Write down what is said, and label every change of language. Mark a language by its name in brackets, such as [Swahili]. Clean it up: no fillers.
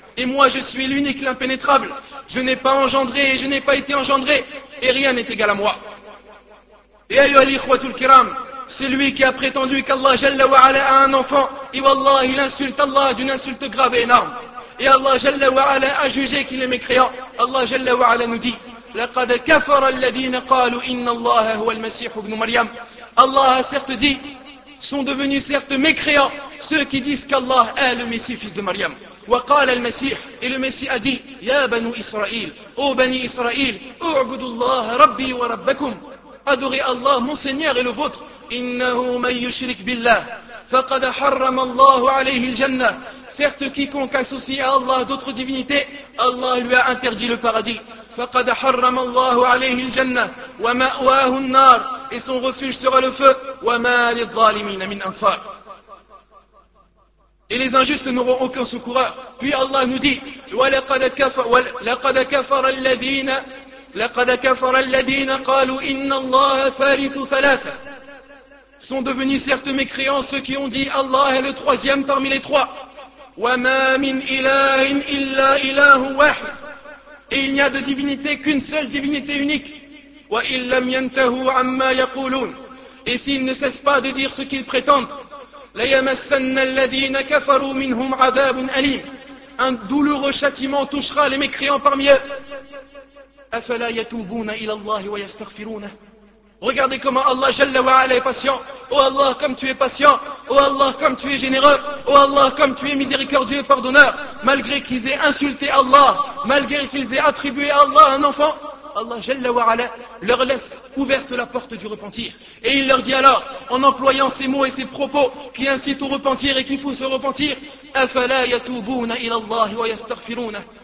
[French] Et moi je suis l'unique, l'impénétrable. Je n'ai pas engendré et je n'ai pas été engendré. Et rien n'est égal à moi. Et [Arabic] ayo al-ikhwatul kiram, [French] celui qui a prétendu qu'Allah jalla wa ala a un enfant, et [Arabic] wallah, [French] il insulte Allah d'une insulte grave et énorme. Et Allah jalla wa ala a jugé qu'il est mécréant. Allah jalla wa ala nous dit, [Arabic] لَقَدْ كَفَرَ الَّذِينَ قَالُوا إِنَّ اللَّهَ هُوَ الْمَسِيحُ بْنُ مَرْيَمُ. [French] Allah a certes dit, sont devenus certes mécréants ceux qui disent qu'Allah est le Messie fils de Maryam. [Arabic] وقال المسيح, [French] et le Messie a dit, [Arabic] يَا بَنُوا إِسْرَائِيلَ, [French] ô bani Israël, [Arabic] اُعْبُدُ اللَّهَ رَبِّي وَرَبَّكُمْ. [French] Adorez Allah, mon Seigneur et le vôtre. [Arabic] إِنَّهُ مَنْ يُشْرِكْ بِاللَّهِ فَقَدْ حَرَّمَ اللَّهُ عَلَيْهِ الْجَنَّةِ. [French] Certes, quiconque associe à Allah d'autres divinités, Allah lui a interdit le paradis. [Arabic] فَقَدْ حَرَّمَ اللَّهُ عَلَيْهِ الْجَنَّةِ وَمَأْوَاهُ النَّارِ. [French] Et son refuge sera le feu. [Arabic] وَمَا لِلظَّالِمِينَ مِنْ أَنصَارِ. [French] Et les injustes n'auront aucun secoureur. Puis Allah nous dit, [Arabic] وَلَقَدْ كَفَرَ الَّذِينَ لَقَدْ كَفَرَ الَّذِينَ قَالُوا إِنَّ اللَّهَ ثَالِثُ ثَلَاثَ. [French] Sont devenus certes mécréants ceux qui ont dit Allah est le troisième parmi les trois. [Arabic] وَمَا مِنْ إِلَٰهٍ إِلَّا إِلَٰهُ وَاحِدٍ. [French] Et il n'y a de divinité qu'une seule divinité unique. [Arabic] وَإِنْ لَمْ يَنْتَهُوا عَمَّا يَقُولُونَ. [French] Et s'ils ne cessent pas de dire ce qu'ils prétendent. [Arabic] لَيَمَسَّنَّ الَّذِينَ كَفَرُوا مِنْهُمْ عَذَابٌ أَلِيمٌ. [French] Un douloureux châtiment touchera les mécréants parmi eux. [Arabic] أفلا يتوبون إلى الله ويستغفرونه. [French] Regardez comment Allah Jalla wa Ala est patient. Oh Allah, comme tu es patient. Oh Allah, comme tu es généreux. Oh Allah, comme tu es miséricordieux et pardonneur. malgré qu'ils aient insulté Allah, malgré qu'ils aient attribué à Allah un enfant, Allah Jalla wa Ala leur laisse ouverte la porte du repentir. Et il leur dit alors, en employant ces mots et ces propos qui incitent au repentir et qui poussent au repentir, [Arabic] أَفَلَا يَتُوبُونَ إِلَى اللَّهِ وَيَسْتَغْفِرُونَ.